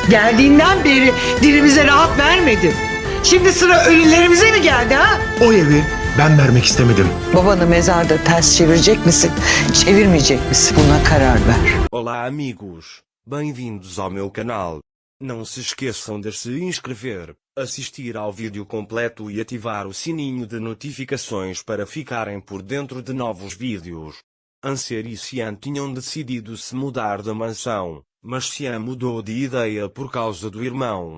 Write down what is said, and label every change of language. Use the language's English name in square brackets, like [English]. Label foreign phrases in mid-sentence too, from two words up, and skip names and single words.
[Turkish] Geldiğinden beri dilimize rahat vermedin. Şimdi sıra ölülerimize mi geldi ha? O evi ben vermek istemedim. Babanı mezarda ters çevirecek misin, çevirmeyecek misin? Buna karar ver. [Portuguese] Olá amigos, bem-vindos ao meu canal. Não se esqueçam de se inscrever, assistir ao vídeo completo e ativar o sininho de notificações para ficarem por dentro de novos vídeos. Anser e Xian tinham decidido se mudar de mansão, mas Xian mudou de ideia por causa do irmão.